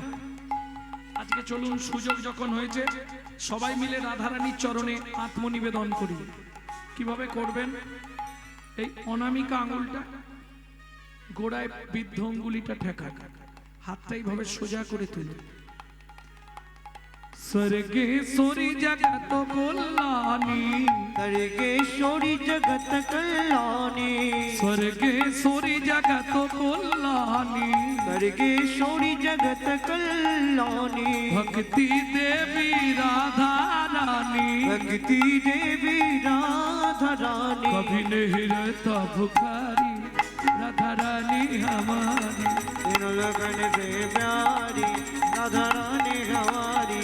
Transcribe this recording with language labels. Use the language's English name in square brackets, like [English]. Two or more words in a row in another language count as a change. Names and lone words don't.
[Bangla] আজকে চলুন, সুযোগ যখন হয়েছে সবাই মিলে রাধারানীর চরণে আত্মনিবেদন করি। কিভাবে করবেন? এই অনামিকা আঙুলটা গোড়ায় বৃদ্ধ অঙ্গুলিটা ঠেকা, হাতটা এইভাবে সোজা করে তুলুন। [Hindi] स्वर्गेश्वरी जगत कल्याणी, स्वर्गेश्वरी जगत कल्याणी, स्वर्गेश्वरी जगत कल्याणी, स्वर्गेश्वरी जगत कल्याणी, भक्ति देवी राधा रानी, भक्ति देवी राधा रानी, कभी नहीं रहता भुखारी राधा रानी हमारी, त्रिलोकन से प्यारी राधा रानी हमारी।